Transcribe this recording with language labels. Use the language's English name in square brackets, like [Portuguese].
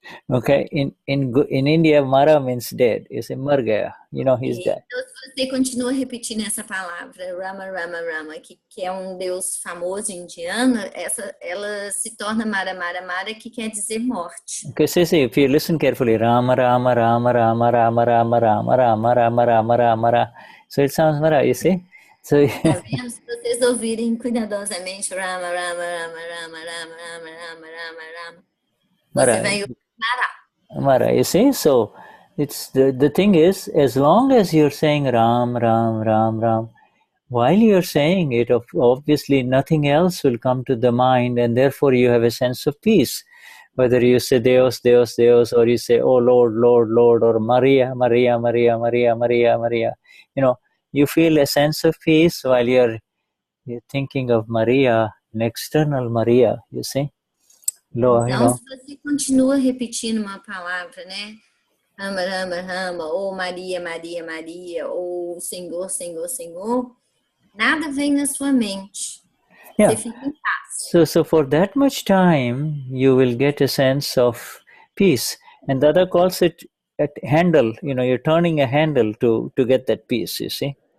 [English] Okay, in India, Mara means dead. You say [Hindi] Mar gaya, [English] he's dead. [Portuguese] Então, se você continua repetindo essa palavra, Rama, Rama, Rama, que é um deus famoso indiano, ela se torna Mara, Mara, Mara, que quer dizer morte. [English] Okay, see, if you listen carefully, Rama, Rama, Rama, Rama, Rama, Rama, Rama, Rama, Rama, Rama, Rama, Rama. So it sounds Mara, you see? So, [Portuguese] tá vendo? Se vocês ouvirem cuidadosamente, Rama, Rama, Rama, Rama, Rama, Rama, Rama, Rama, Rama, você vai ouvir [English] Mara, you see? So it's the thing is, as long as you're saying Ram, Ram, Ram, Ram, while you're saying it, obviously nothing else will come to the mind, and therefore you have a sense of peace. Whether you say [Portuguese] Deus, Deus, Deus, [English] or you say, oh Lord, Lord, Lord, or Maria, Maria, Maria, Maria, Maria, Maria, you feel a sense of peace while you're thinking of Maria, an external Maria, you see? [Portuguese] Então, se você continua repetindo uma palavra, né? Rama, Rama, Rama, ou Maria, Maria, Maria, ou Senhor, Senhor, Senhor, nada vem na sua mente. [English] Yeah. [Portuguese] Você fica em paz. [English] So for that much time, you will get a sense of peace. And Dada calls it a handle, you're turning a handle to get that peace, you see?